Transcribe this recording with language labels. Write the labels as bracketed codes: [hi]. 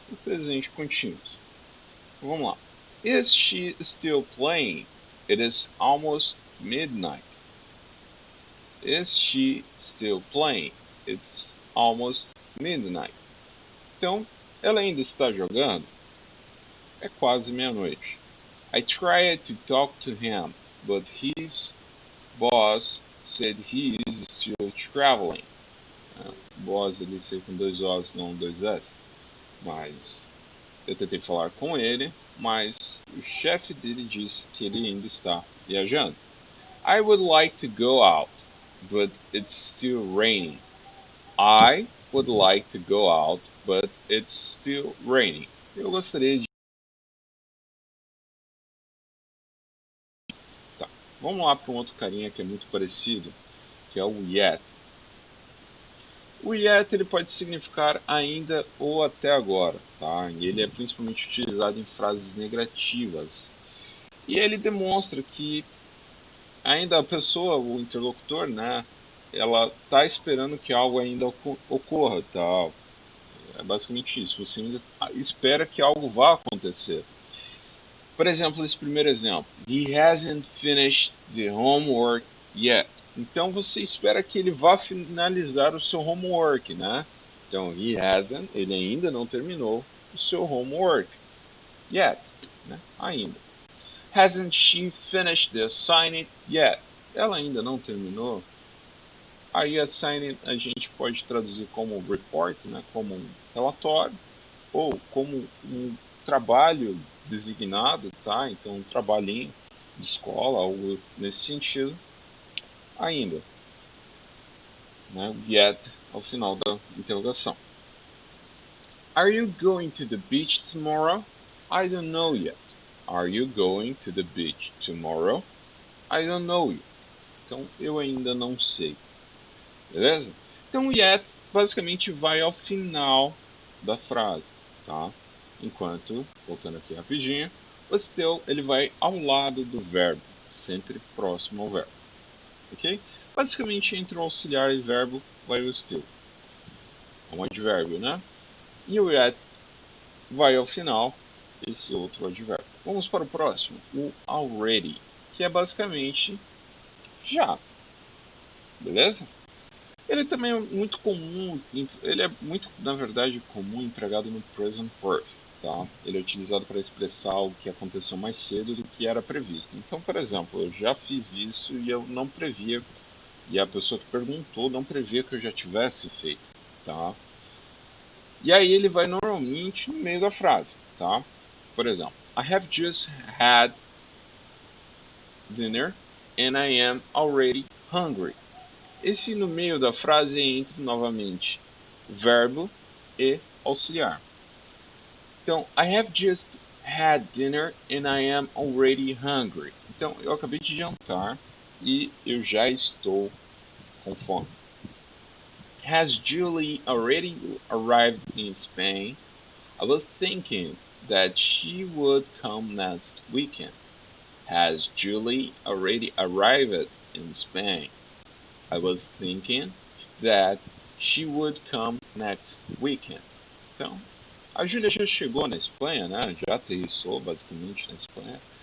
[pt] O presente contínuo. Vamos lá. [en] Is she still playing? It is almost midnight. Is she still playing? It's almost midnight. [pt] Então, ela ainda está jogando? É quase meia-noite. [en] I tried to talk to him, but his boss said he is still traveling. [pt] Boss ali ser com 2 Os, não 2 S. Mas eu tentei falar com ele, mas o chefe dele disse que ele ainda está viajando. [en] I would like to go out, but it's still raining. I would like to go out, but it's still raining. [pt] Eu gostaria de. Tá. Vamos lá para um outro carinha que é muito parecido, que é o yet. O yet ele pode significar ainda ou até agora, tá? E ele é principalmente utilizado em frases negativas. E ele demonstra que ainda a pessoa, o interlocutor, né, ela está esperando que algo ainda ocorra, tal. É basicamente isso. Você ainda espera que algo vá acontecer. Por exemplo, esse primeiro exemplo. [en] He hasn't finished the homework yet. [pt] Então você espera que ele vá finalizar o seu homework, né? Então, [en] he hasn't, [pt] ele ainda não terminou o seu homework yet, né? Ainda. [en] Hasn't she finished the assignment yet? [pt] Ela ainda não terminou. Aí assignment a gente pode traduzir como report, né? Como um relatório, ou como um trabalho designado, tá? Então um trabalhinho de escola, algo nesse sentido. Ainda, né? Yet ao final da interrogação. [en] Are you going to the beach tomorrow? I don't know yet. Are you going to the beach tomorrow? I don't know yet. [pt] Então eu ainda não sei. Beleza? Então o yet basicamente vai ao final da frase, tá? Enquanto, voltando aqui rapidinho, o still ele vai ao lado do verbo, sempre próximo ao verbo, ok? Basicamente entre o auxiliar e verbo vai o still, é um advérbio, né? E o yet vai ao final, esse outro advérbio. Vamos para o próximo, o already, que é basicamente já, beleza? Ele também é muito comum, ele é muito, na verdade, comum empregado no present perfect, tá? Ele é utilizado para expressar algo que aconteceu mais cedo do que era previsto. Então, por exemplo, eu já fiz isso e eu não previa, e a pessoa que perguntou não previa que eu já tivesse feito, tá? E aí ele vai normalmente no meio da frase, tá? Por exemplo, [en] I have just had dinner and I am already hungry. [pt] Esse no meio da frase entra novamente verbo e auxiliar. [en] Então, I have just had dinner and I am already hungry. [pt] Então, eu acabei de jantar e eu já estou com fome. [en] Has Julie already arrived in Spain? I was thinking that she would come next weekend. Has Julie already arrived in Spain? I was thinking that she would come next weekend. [pt] Então, a Júlia já chegou na Espanha, né? Já aterrissou basicamente na Espanha.